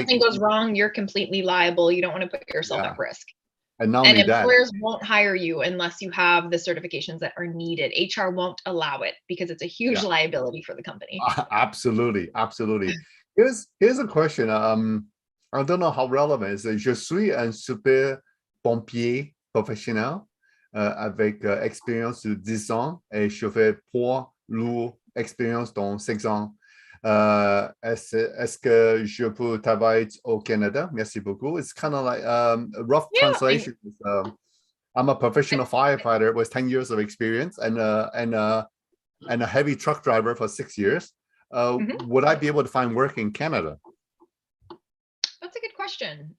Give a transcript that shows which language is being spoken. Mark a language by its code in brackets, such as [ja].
[en] something goes wrong, you're completely liable. You don't want to put yourself at risk. And not And only that, employers won't hire you unless you have the certifications that are needed. HR won't allow it because it's a huge liability for the company. Absolutely, absolutely. Here's a question. I don't know how relevant it is. [fr] Je suis un super pompier professionnel, avec expérience de 10 ans, et je fais poids lourd expérience dans 5 ans. Est-ce que je peux travailler au Canada? Merci beaucoup. [en] It's kind of like a rough translation. I'm a professional firefighter with 10 years of experience, and a heavy truck driver for 6 years. Would I be able to find work in Canada? That's a good question.